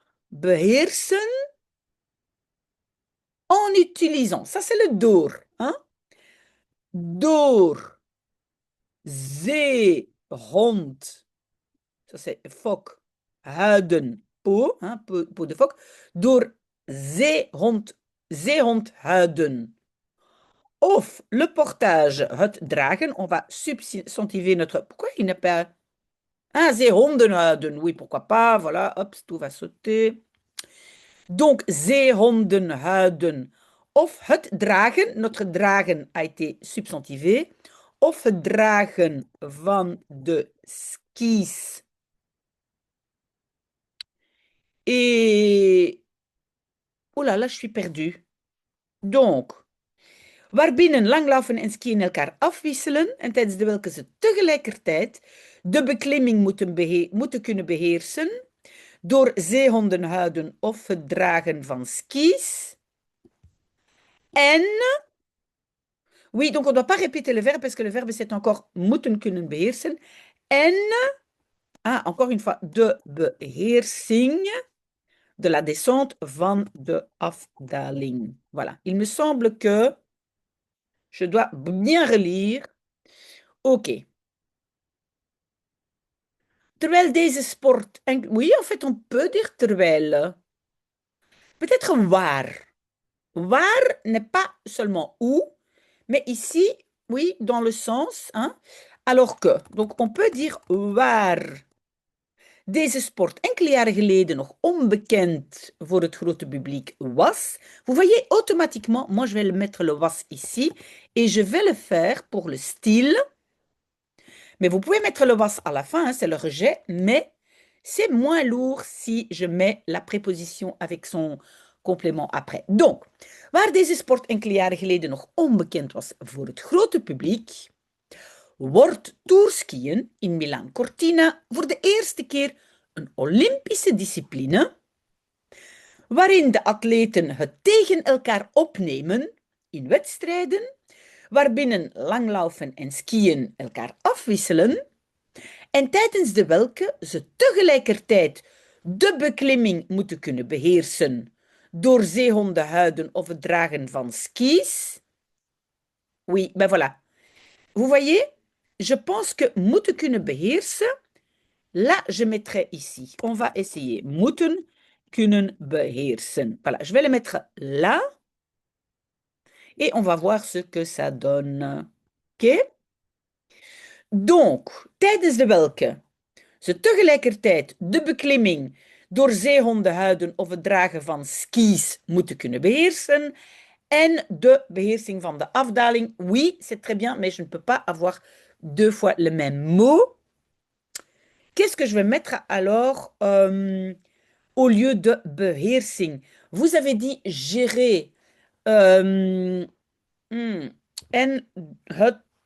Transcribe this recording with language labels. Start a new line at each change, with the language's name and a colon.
French: Beheersen en utilisant. Ça, c'est le door. Hein? Door, zeehond. Ça, c'est fok. Houden, peau, hein, peau de phoque.
Dutch: Door zeehond, zeehond houden.
French: Of le portage,
Dutch: het dragen.
French: On va substantiver notre... Pourquoi il n'a pas... Ah,
Dutch: zeehonden houden.
French: Oui, pourquoi pas. Voilà, hop, tout va sauter. Donc,
Dutch: zeehonden houden. Of het dragen,
French: notre dragen a été substantivé.
Dutch: Of het dragen van de skis.
French: Et... Oh là là, je suis perdue.
Dutch: Donc, waarbinnen langlaufen en skiën elkaar afwisselen en tijdens de welke ze tegelijkertijd de beklimming moeten kunnen beheersen door zeehonden houden of het dragen van skis.
French: En, oui, donc on ne doit pas répéter le verbe parce que le verbe c'est encore
Dutch: moeten kunnen beheersen.
French: En, ah, encore une fois,
Dutch: de beheersing
French: de la descente
Dutch: van de afdaling.
French: Voilà, il me semble que je dois bien relire. Ok.
Dutch: Terwijl deze sport...
French: Oui, en fait, on peut dire terwijl. Peut-être waar. Waar n'est pas seulement où, mais ici, oui, dans le sens. Hein, alors que, donc on peut dire
Dutch: waar deze sport enkele jaren geleden nog onbekend voor het grote publiek was.
French: Vous voyez, automatiquement, moi je vais mettre le was ici et je vais le faire pour le style. Mais vous pouvez mettre le was à la fin, hein, c'est le rejet, mais c'est moins lourd si je mets la préposition avec son complément après.
Dutch: Donc, waar deze sport enkele jaren geleden nog onbekend was voor het grote publiek, wordt tourskiën in Milan Cortina voor de eerste keer een Olympische discipline, waarin de atleten het tegen elkaar opnemen in wedstrijden, waarbinnen langlaufen en skiën elkaar afwisselen en tijdens de welke ze tegelijkertijd de beklimming moeten kunnen beheersen door zeehondenhuiden of het dragen van skis.
French: Oui, ben voilà. Vous voyez, je pense que
Dutch: moeten kunnen beheersen,
French: là, je mettrai ici. On va essayer.
Dutch: Moeten kunnen beheersen.
French: Voilà, je vais le mettre là. Et on va voir ce que ça donne. OK?
Dutch: Donc, tijdens de welke ze tegelijkertijd de beklimming door zeehondenhuiden of het dragen van skis moeten kunnen beheersen. En de beheersing van de afdaling.
French: Oui, c'est très bien, mais je ne peux pas avoir deux fois le même mot. Qu'est-ce que je vais mettre alors au lieu de beheersing? Vous avez dit gérer. Euh, en het.